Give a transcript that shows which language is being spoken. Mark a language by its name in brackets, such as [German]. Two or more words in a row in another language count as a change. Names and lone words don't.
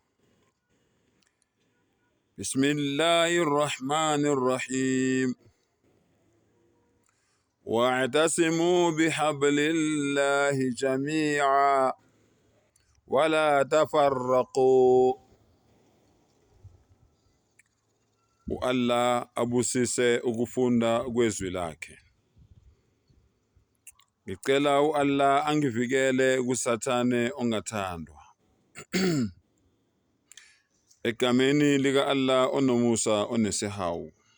[Arabic] بسم الله الرحمن الرحيم. واعتصموا بحبل الله جميعا ولا تفرقوا. [Zulu] Allah abusise ukufunda kwezwi lakhe. Ngicela Allah angivikele kusathane ongathandwa. Egameni lika Allah onomusa onesihawu.